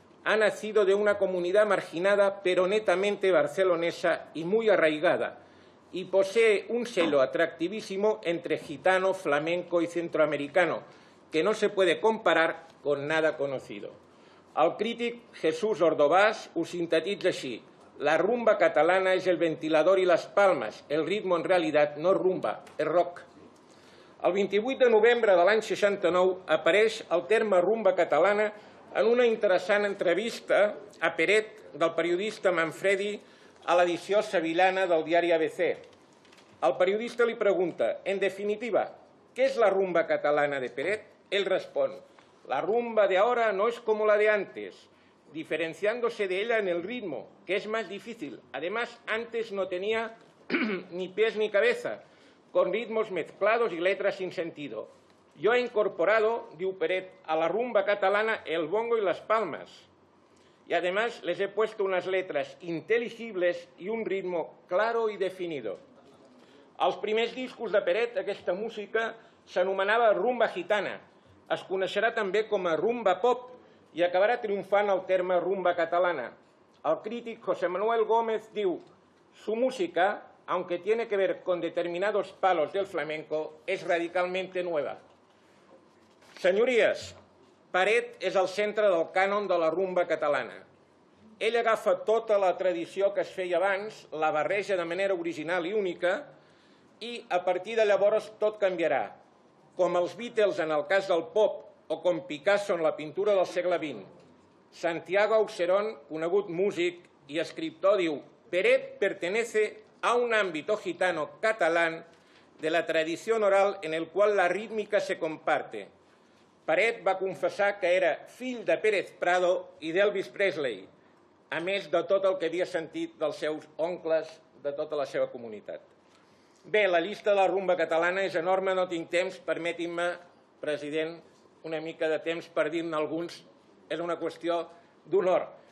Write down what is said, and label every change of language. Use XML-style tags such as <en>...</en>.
<es>Ha nacido de una comunidad marginada pero netamente barcelonesa y muy arraigada, y posee un celo atractivísimo entre gitano, flamenco y centroamericano, que no se puede comparar con nada conocido.</es> <ca>El crític Jesús Ordovás ho sintetitza així:</ca> <es>la rumba catalana es el ventilador y las palmas, el ritmo en realidad no es rumba, es rock.</es> <ca>El 28 de novembre de l'any 69 apareix el terme rumba catalana en una interessant entrevista a Peret del periodista Manfredi a l'edició sevillana del diari ABC. El periodista li pregunta:</ca> <es>en definitiva, ¿qué es la rumba catalana de Peret? Él responde: La rumba de ahora no es como la de antes, diferenciándose de ella en el ritmo, que es más difícil. Además, antes no tenía ni pies ni cabeza, con ritmos mezclados y letras sin sentido. Yo he incorporado,</es> <ca>diu Peret,</ca> <es>a la rumba catalana el bongo y las palmas. Y además les he puesto unas letras inteligibles y un ritmo claro y definido.</es> <ca>Als primers discos de Peret, aquesta música s'anomenava rumba gitana. Es coneixerà també com a rumba pop i acabarà triomfant el terme rumba catalana. El crític José Manuel Gómez diu:</ca> <es>su música, aunque tiene que ver con determinados palos del flamenco, es radicalmente nueva.</es> <ca>Senyories, Peret és el centre del cànon de la rumba catalana. Ell agafa tota la tradició que es feia abans, la barreja de manera original i única, i a partir de llavors tot canviarà. Com els Beatles en el cas del pop o com Picasso en la pintura del segle XX.</ca> <es>Santiago Auserón,</es> <ca>conegut músic i escriptor, diu:</ca> <es>Peret pertenece a un ámbito gitano catalán de la tradición oral en el cual la rítmica se comparte.</es> <ca>Peret va confessar que era fill de Pérez Prado i d'Elvis Presley, a més de tot el que havia sentit dels seus oncles, de tota la seva comunitat. Bé, la llista de la rumba catalana és enorme, no tinc temps, permetin-me, president, una mica de temps per dir-ne alguns, és una qüestió d'honor.</ca>